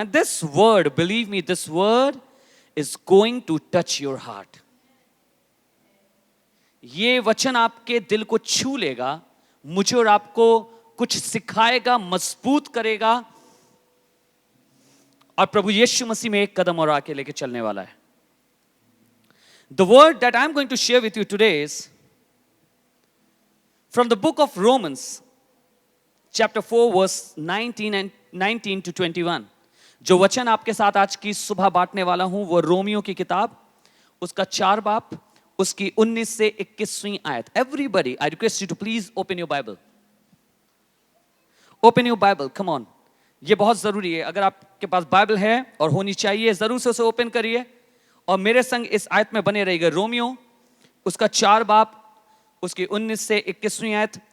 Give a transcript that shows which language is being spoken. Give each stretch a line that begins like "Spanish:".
English: And this word, believe me, this word is going to touch your heart.
Hindi: ये वचन आपके दिल को छू लेगा, मुझे और आपको कुछ सिखाएगा, मजबूत करेगा, और प्रभु यीशु मसीह में एक कदम और आके लेके चलने वाला है।
English: The word that I'm going to share with you today is from the book of Romans, chapter 4, verse 19 to 21.
Hindi: जो वचन आपके साथ आज की सुबह बांटने वाला हूं वो रोमियो की किताब, उसका 4 बाब, उसकी 19 से 21वीं आयत।
English: Everybody, I request you to please open your Bible. Open your Bible, come on.
Hindi: ये बहुत जरूरी है। अगर आपके पास बाइबल है, और होनी चाहिए, जरूर से उसे ओपन करिए और मेरे संग इस आयत में बने रहिएगा। रोमियो उसका 4 बाब, उसकी 19 से 21वीं आयत।